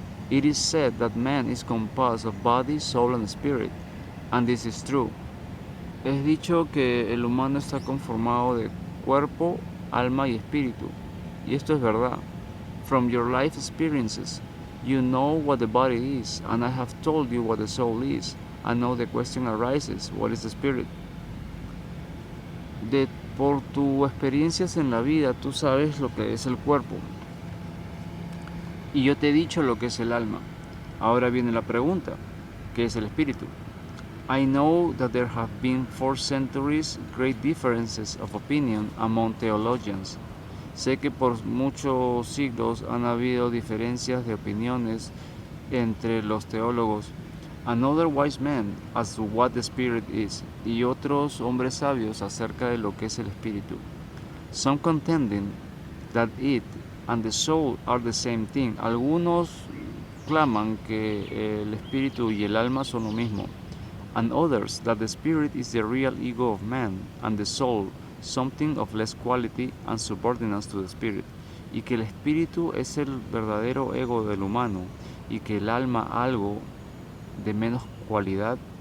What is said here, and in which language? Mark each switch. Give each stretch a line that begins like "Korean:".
English: It is said that man is composed of body, soul and spirit, and this is true.
Spanish: Es dicho que el humano está conformado de cuerpo, alma y espíritu, y esto es verdad.
English: From your life experiences, you know what the body is, and I have told you what the soul is, and now the question arises, what is the spirit?
Spanish: Por tus experiencias en la vida, tú sabes lo que es el cuerpo, y yo te he dicho lo que es el alma. Ahora viene la pregunta, ¿qué es el espíritu?
English: I know that there have been 4 centuries great differences of opinion among theologians.
Spanish: Sé que por muchos siglos han habido diferencias de opiniones entre los teólogos.
English: Another wise man as to what the spirit is,
Spanish: y otros hombres sabios acerca de lo que es el espíritu.
English: Some contending that it and the soul are the same thing.
Spanish: Algunos claman que el espíritu y el alma son lo mismo.
English: And others that the spirit is the real ego of man, and the soul something of less quality and subordinance to the spirit,
Spanish: y que el espíritu es el verdadero ego del humano, y que el alma algo de menos cualidad